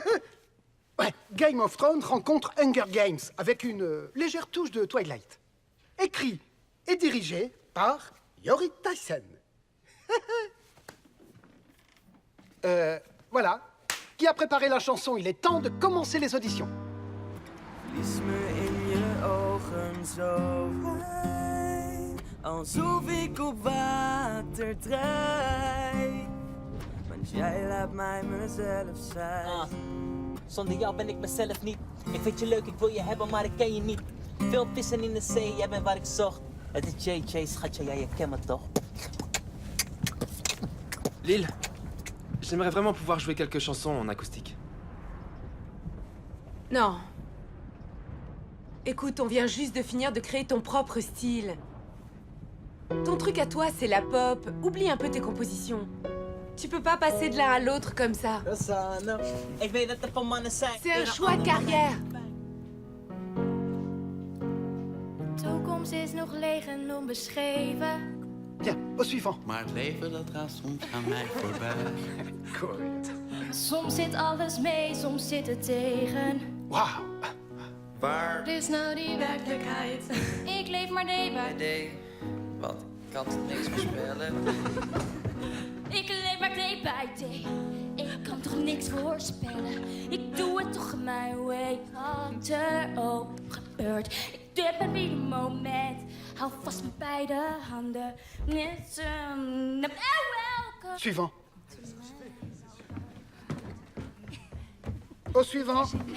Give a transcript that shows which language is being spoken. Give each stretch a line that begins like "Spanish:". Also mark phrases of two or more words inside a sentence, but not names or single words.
French: Ouais, Game of Thrones rencontre Hunger Games avec une légère touche de Twilight. Écrit et dirigé par Yori Tyson. Voilà. Qui a préparé la chanson? Il est temps de commencer les auditions.
Dutch: Lies me in je ogen zo vrij, alsof ik op water drijf. Want jij laat mij mezelf zijn. Zonder jou ben ik mezelf niet. Ik vind je leuk, ik wil je hebben, maar ik ken je niet. Veel vissen in de zee, jij bent waar ik zocht. Het is JJ, schatje, jij je kent me toch?
French: Lille, j'aimerais vraiment pouvoir jouer quelques chansons en acoustique. Non. Écoute, on vient juste de finir de créer ton propre style. Ton truc à toi, c'est la pop. Oublie un peu tes compositions. Tu peux pas passer de l'un à l'autre comme ça.
Dutch: Ik weet dat er van mannen zijn.
French: C'est un choix de carrière.
Dutch: De toekomst is nog leeg en onbeschreven.
French: Bien, au suivant.
Dutch: Maar het leven dat gaat soms aan mij voorbij.
French: Correct.
Dutch: Soms zit alles mee, soms zit het tegen. Wauw. Waar Wat is nou die werkelijkheid? Ik leef maar
English: day by
Dutch: idee? Wat? Ik kan toch niks voorspellen? Ik leef maar
English: day by day.
Dutch: Ik kan toch niks voorspellen. Ik doe het toch mijn way. Wat er ook gebeurt. Ik dip het ieder moment. Hou vast met beide handen. Net welke.
French: Suivant. Au suivant.